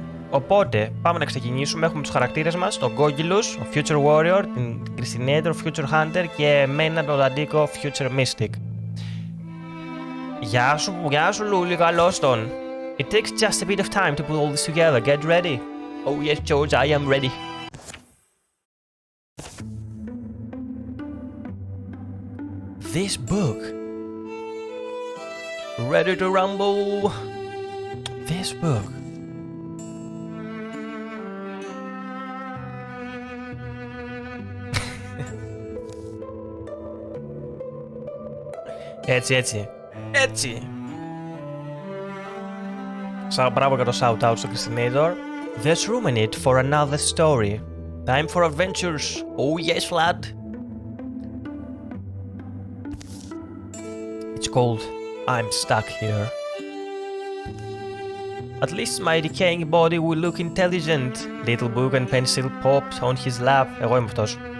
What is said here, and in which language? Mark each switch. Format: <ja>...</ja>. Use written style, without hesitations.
<el>Οπότε πάμε να ξεκινήσουμε. Έχουμε τους χαρακτήρες μας, τον Γκόγγυλους, ο Future Warrior, την Christinator, Future Hunter και εμένα τον Αντίκο, Future Mystic. Γεια σου Λούλη, καλώς τον.</el> <en>It takes just a bit of time to put all this together. Get ready. Oh yes George, I am ready. This book. Ready to rumble. This book.</en> <el>Έτσι. Μπράβο για το shout-out στο Christinator.</el> <en>There's room in it for another story. Time for adventures. Oh yes, lad. It's called I'm Stuck Here. At least my decaying body will look intelligent. Little book and pencil popped on his lap.</en> <el>Εγώ είμαι αυτός.</el>